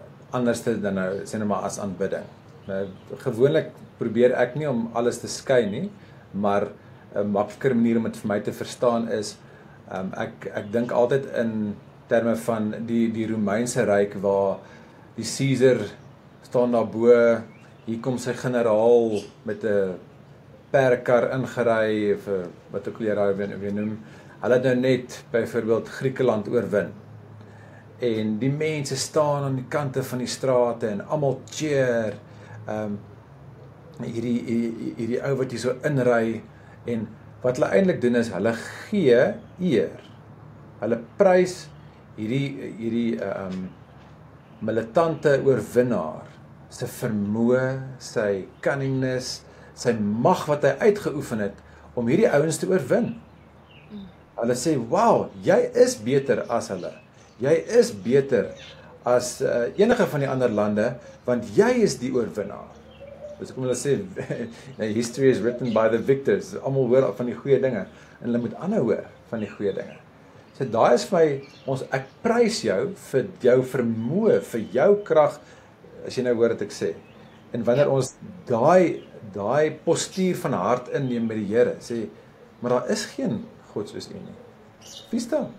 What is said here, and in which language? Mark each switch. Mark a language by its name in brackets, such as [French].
[Afrikaans] Anders dan nou, sê nou maar as aanbidding. Nou, gewoonlik probeer ek nie om alles te skei nie, maar 'n makliker manier om dit vir my te verstaan is, ek dink altyd in terme van die Romeinse ryk waar die Caesar staan daar bo, hier kom sy generaal met 'n perdekar ingery of wat ook al jy weer noem. Hulle het nou net byvoorbeeld Griekeland oorwin. En die mense staan aan die kante van die strate en almal cheer. Hierdie ou wat hier so inry, en wat hulle eintlik doen is hulle gee eer. Hulle prys hierdie militante oorwinnaar se vermoë, sy cunningness, sy mag wat hy uitgeoefen het om hierdie ouens te oorwin. Hulle sê, "Wow, jy is beter as hulle. Jy is beter as enige van die ander lande, want jy is die oorwinnaar." Dus kom hulle sê, [English] history is written by the victors. [Afrikaans] Almal hoor van die goeie dinge, en hulle moet aanhou hoor van die goeie dinge. So daai is vir my, ek prys jou vir jou vermoë, vir jou krag, as jy nou hoor wat ek sê. En wanneer ons daai postuur van hart inneem met die Here, sê, maar daar is geen God soos U nie. Wie staan?